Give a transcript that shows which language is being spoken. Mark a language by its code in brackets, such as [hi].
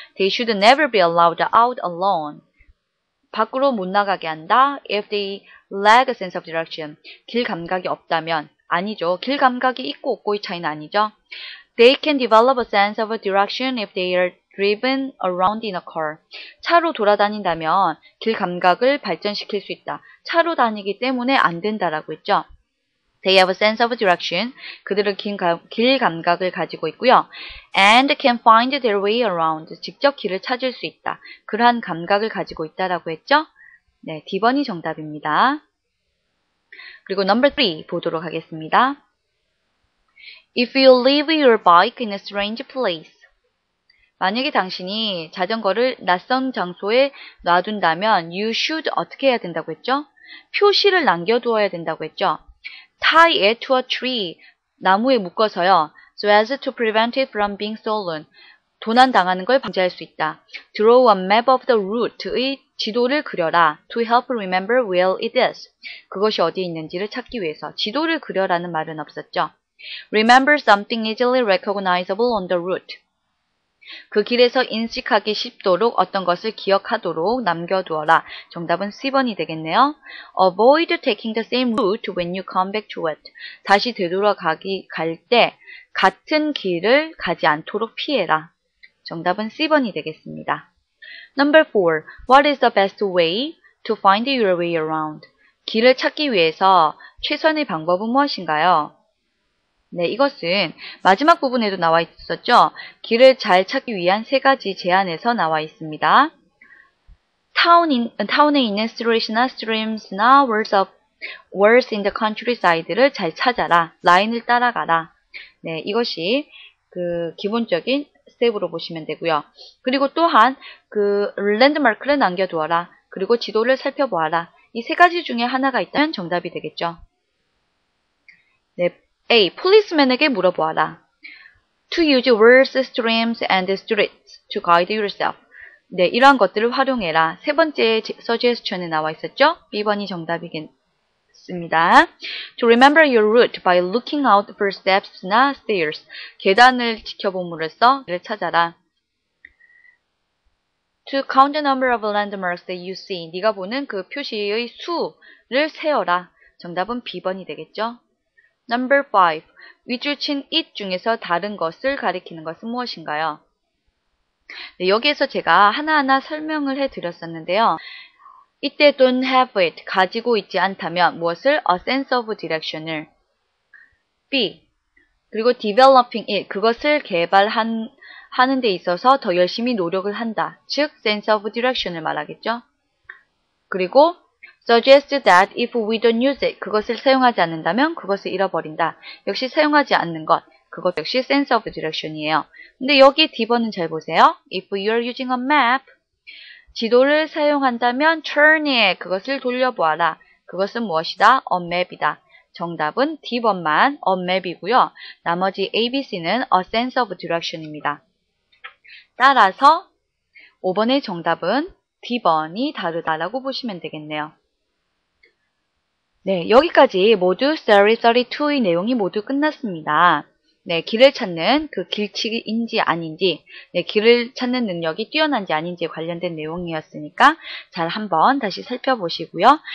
[en] They should never be allowed out alone. [ko] 밖으로 못 나가게 한다. [en] If they lack a sense of direction. [ko] 길 감각이 없다면. 아니죠. 길 감각이 있고 없고의 차이는 아니죠. [en] They can develop a sense of direction if they are driven around in a car. [ko] 차로 돌아다닌다면 길 감각을 발전시킬 수 있다. 차로 다니기 때문에 안 된다라고 했죠. [en] They have a sense of direction. [ko] 그들은 길 감각을 가지고 있고요. [en] And can find their way around. [ko] 직접 길을 찾을 수 있다. 그러한 감각을 가지고 있다라고 했죠. 네, D번이 정답입니다. 그리고 number 3 보도록 하겠습니다. [en] If you leave your bike in a strange place. [ko] 만약에 당신이 자전거를 낯선 장소에 놔둔다면 [en] you should [ko] 어떻게 해야 된다고 했죠? 표시를 남겨두어야 된다고 했죠. [en] Tie it to a tree. [ko] 나무에 묶어서요. [en] So as to prevent it from being stolen. [ko] 도난당하는 걸 방지할 수 있다. [en] Draw a map of the route의 [ko] 지도를 그려라. [en] To help remember where it is. [ko] 그것이 어디에 있는지를 찾기 위해서. 지도를 그려라는 말은 없었죠. [en] Remember something easily recognizable on the route. [ko] 그 길에서 인식하기 쉽도록 어떤 것을 기억하도록 남겨두어라. 정답은 C번이 되겠네요. [en] Avoid taking the same route when you come back to it. [ko] 다시 되돌아갈 때 같은 길을 가지 않도록 피해라. 정답은 C번이 되겠습니다. [en] Number 4. What is the best way to find your way around? [ko] 길을 찾기 위해서 최선의 방법은 무엇인가요? 네, 이것은 마지막 부분에도 나와 있었죠. 길을 잘 찾기 위한 세 가지 제안에서 나와 있습니다. 타운에 있는 streets나 streams나 [en] words in the countryside [ko] 를 잘 찾아라. 라인을 따라가라. 네, 이것이 그 기본적인 스텝으로 보시면 되고요. 그리고 또한 그 랜드마크를 남겨두어라. 그리고 지도를 살펴보아라. 이 세 가지 중에 하나가 있다면 정답이 되겠죠. 네, A. policeman에게 물어보아라. [en] To use words, streams, and streets to guide yourself. [ko] 네, 이러한 것들을 활용해라. 세 번째 suggestion에 나와 있었죠? B번이 정답이겠습니다. [en] To remember your route by looking out for steps나 stairs. [ko] 계단을 지켜봄으로써 길을 찾아라. [en] To count the number of landmarks that you see. [ko] 네가 보는 그 표시의 수를 세어라. 정답은 B번이 되겠죠? [en] Number 5. [ko] 윗줄 친 it 중에서 다른 것을 가리키는 것은 무엇인가요? 네, 여기에서 제가 하나하나 설명을 해드렸었는데요. 이때 [en] don't have it, [ko] 가지고 있지 않다면 무엇을? [en] A sense of direction을. B. [ko] 그리고 [en] developing it, [ko] 그것을 개발하는 데 있어서 더 열심히 노력을 한다. 즉, sense of direction을 말하겠죠. 그리고 [en] suggest that if we don't use it, [ko] 그것을 사용하지 않는다면 그것을 잃어버린다. 역시 사용하지 않는 것, 그것 역시 sense of direction이에요. 근데 여기 D번은 잘 보세요. [en] If you're using a map, [ko] 지도를 사용한다면 [en] turn it, [ko] 그것을 돌려보아라. 그것은 무엇이다? [en] A map [ko] 이다. 정답은 D번만 a map이고요. 나머지 A, B, C는 a sense of direction입니다. 따라서 5번의 정답은 D번이 다르다라고 보시면 되겠네요. 네, 여기까지 모두 Theory 32의 내용이 모두 끝났습니다. 네, 길을 찾는 그 길치기인지 아닌지, 네, 길을 찾는 능력이 뛰어난지 아닌지에 관련된 내용이었으니까 잘 한번 다시 살펴보시고요.